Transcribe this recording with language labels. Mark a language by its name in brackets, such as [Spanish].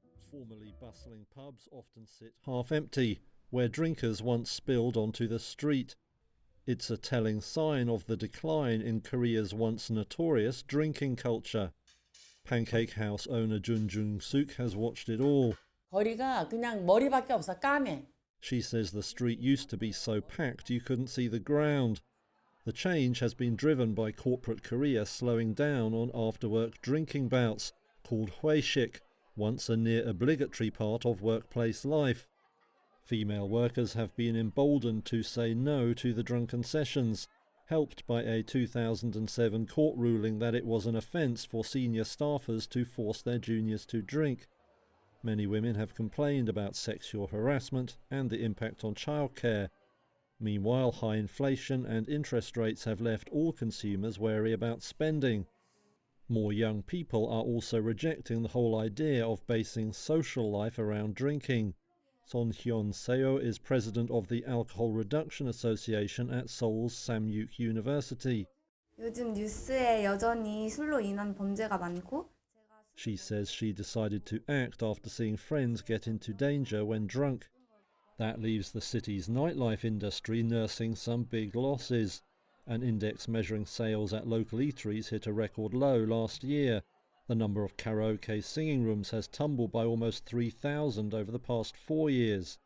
[English] Formerly bustling pubs often sit half empty, where drinkers once spilled onto the street. It's a telling sign of the decline in Korea's once notorious drinking culture. Pancake House owner Jun Jung-suk has watched it all. [Korean] 거리가 그냥 머리밖에 없어, 까매. [English] She says the street used to be so packed you couldn't see the ground. The change has been driven by corporate Korea slowing down on after-work drinking bouts, called hwaeshik, once a near-obligatory part of workplace life. Female workers have been emboldened to say no to the drunken sessions, helped by a 2007 court ruling that it was an offence for senior staffers to force their juniors to drink. Many women have complained about sexual harassment and the impact on childcare. Meanwhile, high inflation and interest rates have left all consumers wary about spending. More young people are also rejecting the whole idea of basing social life around drinking. Son Hyun-seo is president of the Alcohol Reduction Association at Seoul's Samyuk University. [Korean] 요즘 뉴스에 여전히 술로 인한 범죄가 많고 [English] She says she decided to act after seeing friends get into danger when drunk. That leaves the city's nightlife industry nursing some big losses. An index measuring sales at local eateries hit a record low last year. The number of karaoke singing rooms has tumbled by almost 3,000 over the past 4 years.